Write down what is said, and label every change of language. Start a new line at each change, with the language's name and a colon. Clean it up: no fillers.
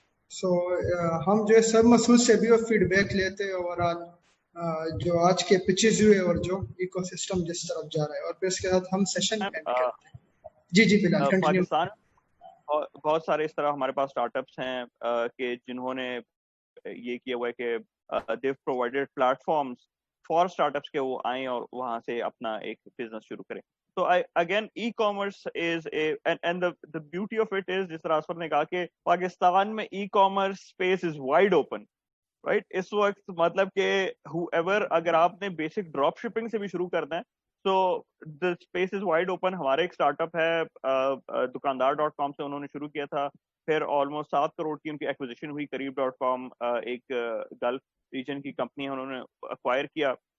Urdu: سو ہم جو ہے سب مسعود سے بھی فیڈ بیک لیتے اوور آل جو آج کے پچز ہوئے اور جو ایکو سسٹم جس طرف جا رہا ہے, اور پھر اس کے بعد ہم سیشن اینڈ کرتے ہیں. جی بلال کنٹینیو. پاکستان بہت سارے اس طرح ہمارے پاس اسٹارٹ اپس ہیں کہ جنہوں نے یہ کیا ہوا ہے کہ
English: they provided platforms for startups
Urdu: کہ وہ آئیں اور وہاں سے اپنا ایک بزنس شروع کریں.
English: So again, e-commerce is and the beauty of it is,
Urdu: جس طرح اسفر نے کہا کہ پاکستان میں
English: e-commerce space is wide open, right.
Urdu: اس وقت مطلب کہ whoever اگر آپ نے بیسک ڈراپ شپنگ سے بھی شروع کرنا ہے,
English: so the space is wide open.
Urdu: ہمارے ایک اسٹارٹ اپ ہے دکاندار.com سے, انہوں نے شروع کیا تھا, پھر آلموسٹ 7 کروڑ کی ان کی ایکوزیشن ہوئی. قریب.com ایک گلف ریجن کی کمپنی ہے, انہوں نے ایکوائر کیا.